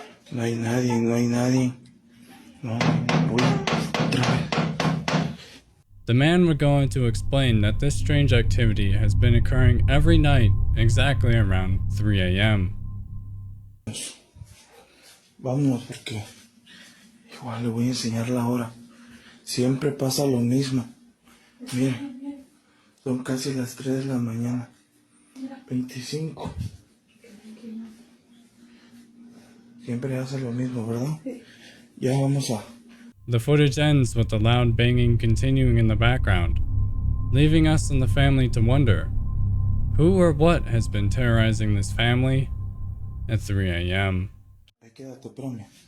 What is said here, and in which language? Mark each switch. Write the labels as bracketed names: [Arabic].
[Spanish] No hay nadie, no hay nadie. No, voy otra vez. [English] The man would go on to explain that this strange activity has been occurring every night exactly around 3 a.m. [Spanish] Vámonos porque igual le voy a enseñar la hora. Siempre pasa lo mismo. Mira, son casi las 3 de la mañana. 25. Siempre hace lo mismo, ¿verdad? Ya vamos a... [English] The footage ends with the loud banging continuing in the background, leaving us and the family to wonder who or what has been terrorizing this family at 3 a.m. [Spanish] Ahí quédate, espérame.